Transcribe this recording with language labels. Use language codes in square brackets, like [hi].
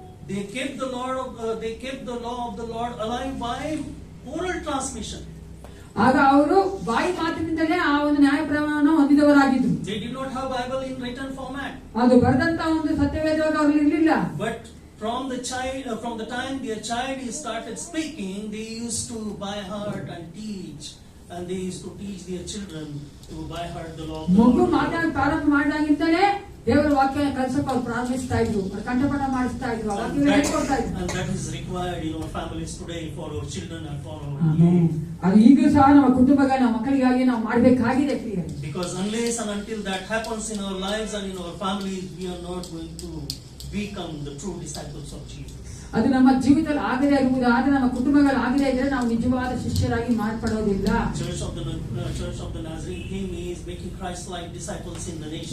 [en] they kept the law of the Lord alive by oral transmission. [kn] ಆಗ ಅವರು ಬಾಯಿ ಮಾತಿನಿಂದಲೇ ಆ ಒಂದು ನ್ಯಾಯ ಪ್ರಮಾಣವನ್ನು ಹೊಂದಿದವರಾಗಿದ್ರು. [en] They did not have Bible in written format. [kn] ಅದು ಬರೆದಂತ ಒಂದು ಸತ್ಯವೇದವಾಗಿ ಅವರು ಇರಲಿಲ್ಲ. [en] But from the time their child started speaking, they used to by heart and teach. And they used to teach their children to by heart the law of the [kn] ಮಗು [en] Lord. [kn] ಮಾತಾಡಿ ಪ್ರಾರಂಭ ಮಾಡಿದಾಗಿಂದಲೇ ದೇವರ ವಾಕ್ಯ ಕಲಿಸಕ್ಕೆ ಅವರು ಪ್ರಾರಂಭಿಸ್ತಾ ಇದ್ರು, ಕಂಠಪಾಠ ಮಾಡಿಸ್ತಾ ಇದ್ರು, ಹೇಳ್ಕೊಡ್ತಾ ಇದ್ರು. [en] And that is required in our families today for our children and for our youth. [kn] ಅದು ಈಗಲೂ ಸಹ ನಮ್ಮ ಕುಟುಂಬಗಳ ನಮ್ಮ ಮಕ್ಕಳಿಗಾಗಿ ನಾವು ಮಾಡಬೇಕಾಗಿದೆ. [en] Because unless and until that happens in our lives and in our families, we are not going to become the true disciples of Jesus. [kn] ಅದು ನಮ್ಮ ಜೀವಿತದಲ್ಲಿ ಆಗದೇ ಇರುವುದಾದ್ರೆ, ನಮ್ಮ ಕುಟುಂಬಗಳು ಆಗದೇ ಇದ್ರೆ ನಾವು ನಿಜವಾದ ಶಿಷ್ಯರಾಗಿ ಮಾರ್ಪಡೋದಿಲ್ಲ. [en] Church of the Nazarene theme is making Christ-like disciples in the nation.